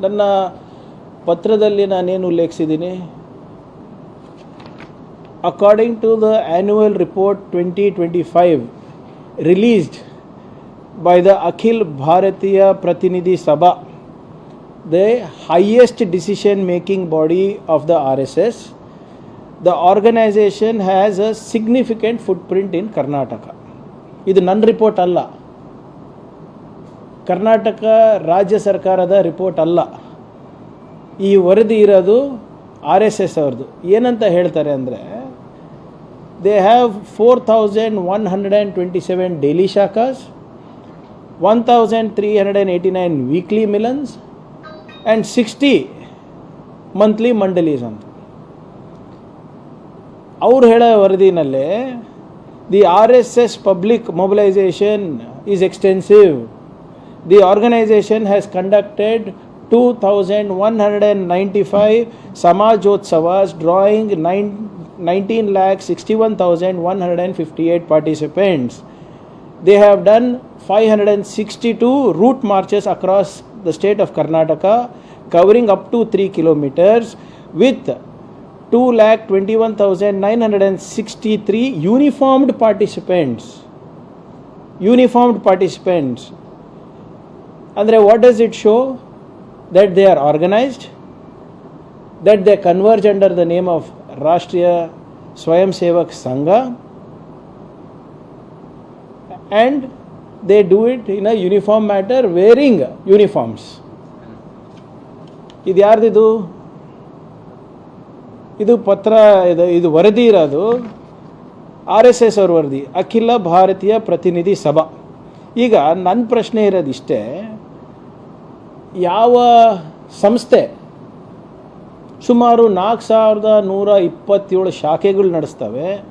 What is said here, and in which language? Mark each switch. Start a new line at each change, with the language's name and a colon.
Kannada: ನನ್ನ ಪತ್ರದಲ್ಲಿ ನಾನೇನು ಉಲ್ಲೇಖಿಸಿದ್ದೀನಿ,
English: According to the annual report 2025 released by the Akhil Bharatiya Pratinidhi Sabha, the highest decision making body of the RSS, the organization has a significant footprint in Karnataka.
Kannada: ಇದು ನನ್ನ report ಅಲ್ಲ, ಕರ್ನಾಟಕ ರಾಜ್ಯ ಸರ್ಕಾರದ report ಅಲ್ಲ. ಈ ವರದಿ ಇರೋದು RSS ಅವ್ರದ್ದು. ಏನಂತ ಹೇಳ್ತಾರೆ ಅಂದರೆ,
English: they have 4127 daily shakhas, 1389 weekly millons and 60 monthly mandalis
Kannada: ಅಂತ. ಅವ್ರು ಹೇಳೋ ವರದಿನಲ್ಲೇ
English: The RSS public mobilization is extensive. The organization has conducted 2195 Samajotsavas drawing 19,61,158 participants. They have done 562 route marches across the state of Karnataka, covering up to 3 kilometers, with 2,21,963 uniformed participants. Uniformed participants. Andre, what does it show? That they are organized, that they converge under the name of Rashtriya Swayam Sevak Sangha, and they do it in a uniform manner, wearing uniforms.
Kannada: ಇದು ಯಾರ್ದಿದು? ಇದು ಪತ್ರ, ಇದು ವರದಿ ಇರೋದು RSS ಅವ್ರ ವರದಿ, ಅಖಿಲ ಭಾರತೀಯ ಪ್ರತಿನಿಧಿ ಸಭಾ. ಈಗ ನನ್ನ ಪ್ರಶ್ನೆ ಇರೋದಿಷ್ಟೇ, ಯಾವ ಸಂಸ್ಥೆ ಸುಮಾರು 4127 ಶಾಖೆಗಳು ನಡೆಸ್ತವೆ,